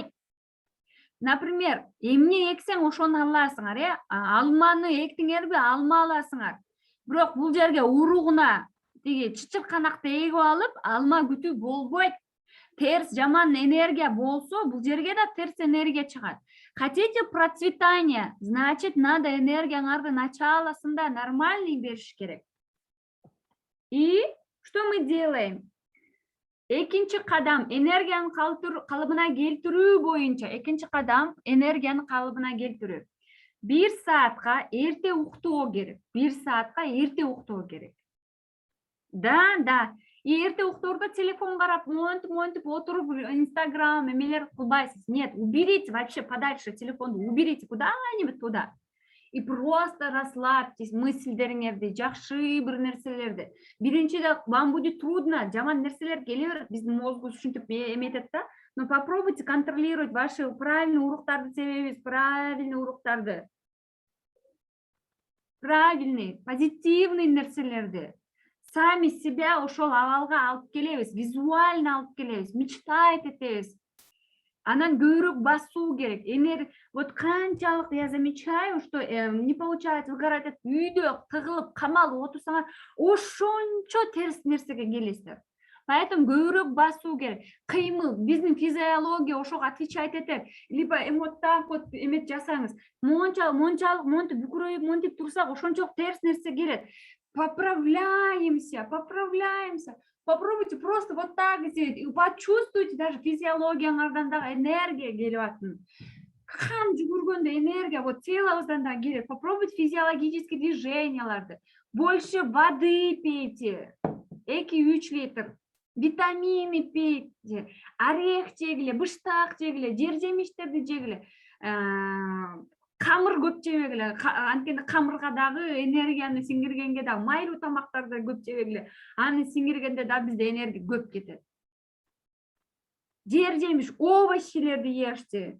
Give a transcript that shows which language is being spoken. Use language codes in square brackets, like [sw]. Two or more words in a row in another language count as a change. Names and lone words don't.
[ky] Например, эмне эксең ошону аласыңар, алманы эктиңерби, алма аласыңар. Бирок бул жерге уругуна тиги чычырканакты эгип алып, алма күтүү болбойт. Терс жаман энергия болсо, бул жерге да терс энергия чыгат. [ru] Хотите процветания, значит, надо энергияңарды началосында нормальный [ky] бериш керек. [ru] И что мы делаем? [ky] Экинчи кадам энергияны калыбына келтирүү боюнча, экинчи кадам энергияны калыбына келтирүү. 1 саатка эрте уктоо керек. 1 саатка эрте уктоо керек. Да. И эрте уктоордо телефон карап, монтип отуруп, Инстаграм, эмелер кылбайсыз. [ru] Нет, уберите вообще подальше телефон, уберите куда-нибудь туда. и просто расслабьтесь [ky] мысльдериңерди, жакшы бир нерселерди. [ru] Биринчиде вам будет трудно, [ky] жаман нерселер келе берет, биздин мозгубуз ушинтип эметет да. [ru] Но попробуйте контролировать ваши правильные [ky] уруктарды себебиз, [ru] правильный уруктарды. Правильный, позитивный [ky] нерселерди. [ru] Сами себя [ky] ошол абалга алып келебиз, визуально алып келебиз, мечтать этебиз. Анан көбүрөөк басуу керек. Вот канчалык [ru] я замечаю, что не получается, выгорать от [ky] үйдө тыгылып, камалып отурсаңар, ошончо терс нерсеге келесиздер. Поэтому көбүрөөк басуу керек. Кыймыл, биздин физиология ошого отвечать этет. [ru] Либо вот так вот [ky] эмет жасаңыз. Мончалык монтип бүкүрөйүп, монтип турсак, ошончолук терс нерсе келет. [ru] Поправляемся. Попробуйте просто вот так сделать. И почувствуйте даже [ky] физиологияңардан дагы энергия келип атын. Кан жүгүргөндө энергия вот телобуздан да келет. [ru] Попробуйте физиологические движенияларды. Больше воды пейте. 2-3 литр. Витамины пейте. [ky] Орех жегиле, быштак жегиле, жер жемиштерди жегиле. Камыр көп жебегиле. Анткени камырга дагы энергияны сиңиргенге дагы майлуу тамактарды көп жебегиле. Аны сиңиргенде да бизде энергия көп кетет. Жер жемиш, овощилерди ешти.